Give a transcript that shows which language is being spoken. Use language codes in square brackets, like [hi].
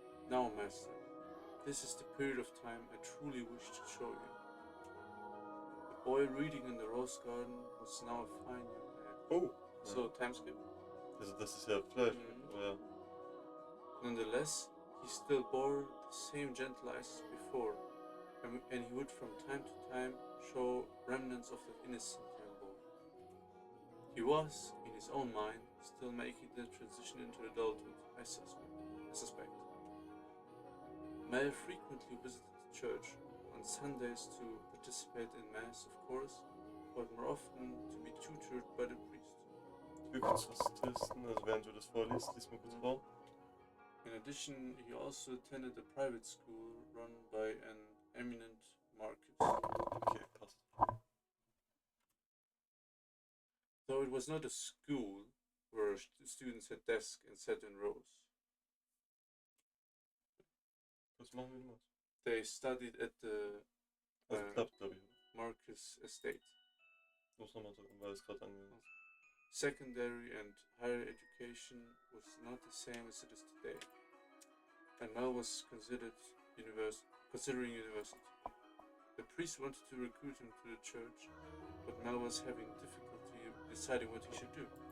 [en] Now, Master, this is the period of time I truly wish to show you. The boy reading in the rose garden was now a fine young man. Oh! So, timeskip. [de] Also das ist ja Fleisch, ja. [en] Nonetheless, he still bore the same gentle eyes as before, and he would from time to time show remnants of that innocent young boy. He was, in his own mind, still making the transition into adulthood, I suspect. Mel frequently visited the church, on Sundays to participate in Mass, of course, but more often to be tutored by the priest. [de] Ich will kurz was testen, also während du das vorliest, lies mal kurz vor. [en] In addition, he also attended a private school run by an eminent Marcus. [de] Okay, passt. [en] Though it was not a school where students had desks and sat in rows. [de] Was machen wir denn? [en] They studied at the [de] Also klappt, glaube ich. [en] Marcus estate. [de] Ich muss nochmal drücken, weil es gerade angegangen ist. [en] Secondary and higher education was not the same as it is today, and Mel was considering university. The priest wanted to recruit him to the church, but Mel was having difficulty deciding what he should do.